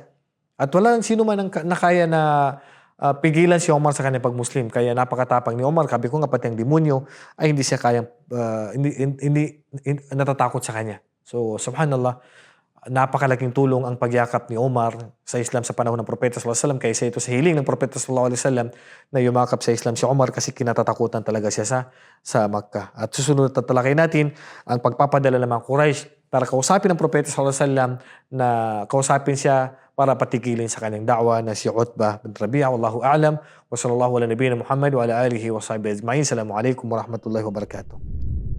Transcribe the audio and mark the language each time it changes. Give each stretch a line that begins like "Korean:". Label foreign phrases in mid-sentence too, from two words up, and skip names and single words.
Filipino: At wala sino man na kaya na pigilan si Umar sa kanyang pag-Muslim. Kaya napakatapang ni Umar. Sabi ko nga pati ang demonyo ay hindi siya kayang, hindi natatakot sa kanya. So, subhanallah, napakalaking tulong ang pagyakap ni Umar sa Islam sa panahon ng Propeta
Arabic: صلى الله عليه وسلم,
Filipino: kaysa ito sa hiling ng Propeta
Arabic: صلى الله عليه وسلم
Filipino: na yumakap sa Islam si Umar kasi kinatatakutan talaga siya sa Makkah. At susunod na talakay natin ang pagpapadala ng mga Quraysh para kausapin ng Propeta
Arabic: صلى الله عليه وسلم,
Filipino: na kausapin siya para patigilin sa kanyang da'wa na si Utbah bin Rabi'a.
Arabic: والله أعلم وصلى الله على نبينا محمد وعلى آله وصحبه أجمعين. السلام عليكم ورحمة الله وبركاته.